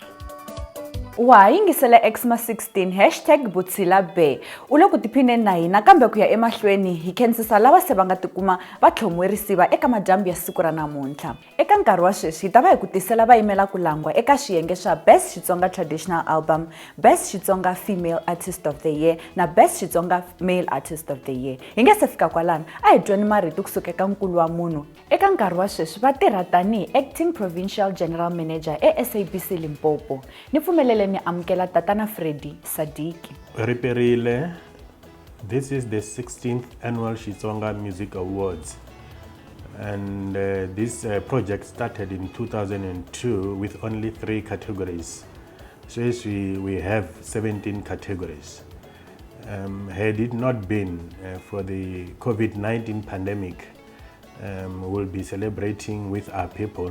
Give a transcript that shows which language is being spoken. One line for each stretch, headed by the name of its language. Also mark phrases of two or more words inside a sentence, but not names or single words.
Tsonga: Wa ha yingisela XMA16 #Butsilabe u le ku tiphineni na hina kambe ku ya emahlweni hi khensisa lava se va nga tikuma va tlhomwerisiwa eka madyambu ya siku ra namuntlha. Eka nkarhi wa sweswi hi ta va hi ku tisela va yimela ku langwa eka swiyenge swa Best Xitsonga Traditional Album, Best Xitsonga Female Artist of the Year na Best Xitsonga Male Artist of the Year. Hi nge se fika kwalano a hi tweni marito kusuka eka nkulu wa munhu. Eka nkarhi wa sweswi va tirha tanihi
English: Acting Provincial General Manager
Tsonga: SABC Limpopo. Ni pfumelele ni amukela tatana Freddy Sadiki. Riperile,
English: this is the 16th annual Xitsonga Music Awards, and this project started in 2002 with only 3 categories. So we have 17 categories. Had it not been for the COVID-19 pandemic, we'll be celebrating with our people.